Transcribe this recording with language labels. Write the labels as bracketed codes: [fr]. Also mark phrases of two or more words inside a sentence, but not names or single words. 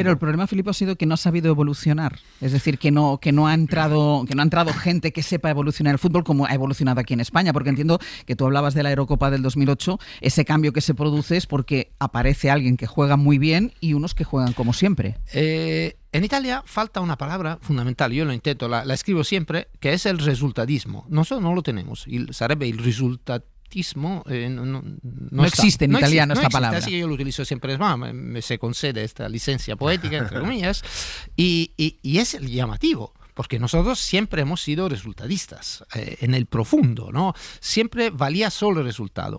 [es] Pero el problema, Filippo, ha sido que no ha sabido evolucionar. Es decir, que no ha entrado gente que sepa evolucionar el fútbol como ha evolucionado aquí en España. Porque entiendo que tú hablabas de la Eurocopa del 2008. Ese cambio que se produce es porque aparece alguien que juega muy bien y unos que juegan como siempre. En Italia falta una palabra fundamental. Yo lo intento, la escribo siempre, que es el resultadismo. Nosotros no lo tenemos. [it] Sarebbe il risultatismo. [es] No existe en italiano esta palabra. Así que yo lo utilizo siempre, me se concede esta licencia poética, entre comillas, y es el llamativo. Porque nosotros siempre hemos sido resultadistas, en el profundo, ¿no? Siempre valía solo el resultado.